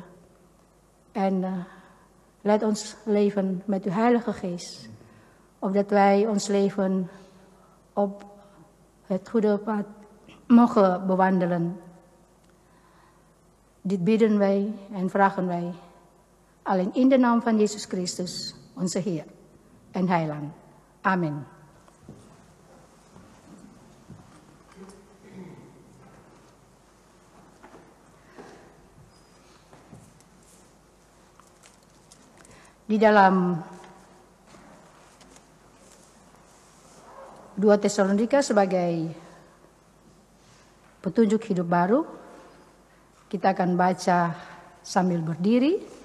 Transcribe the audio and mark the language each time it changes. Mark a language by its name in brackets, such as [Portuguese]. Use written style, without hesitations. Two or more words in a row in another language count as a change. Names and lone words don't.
[Dutch] En leid ons leven met Uw Heilige Geest, opdat wij ons leven op het goede pad mogen bewandelen. Dit bidden wij en vragen wij alleen in de naam van Jezus Christus, onze Heer en Heiland. Amen. [Indonesian] Di dalam 2 Tesalonika sebagai petunjuk hidup baru, kita akan baca sambil berdiri.